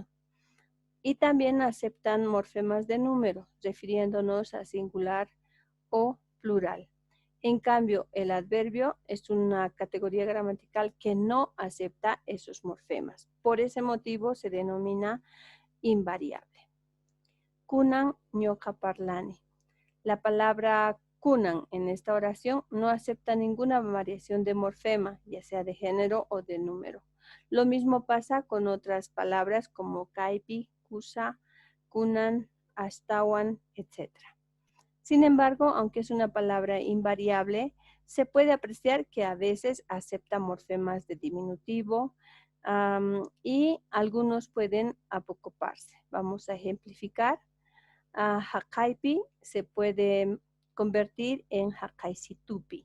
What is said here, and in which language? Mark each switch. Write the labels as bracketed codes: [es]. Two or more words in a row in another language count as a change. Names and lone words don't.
[es] Y también aceptan morfemas de número, refiriéndonos a singular o plural. En cambio, el adverbio es una categoría gramatical que no acepta esos morfemas. Por ese motivo se denomina invariable. [qu] Kunan ñoqa parlani. [es] La palabra kunan en esta oración no acepta ninguna variación de morfema, ya sea de género o de número. Lo mismo pasa con otras palabras como kaipi, kusa, kunan, astawan, etc. Sin embargo, aunque es una palabra invariable, se puede apreciar que a veces acepta morfemas de diminutivo y algunos pueden apocoparse. Vamos a ejemplificar. Hakaipi se puede convertir en hakaisitupi.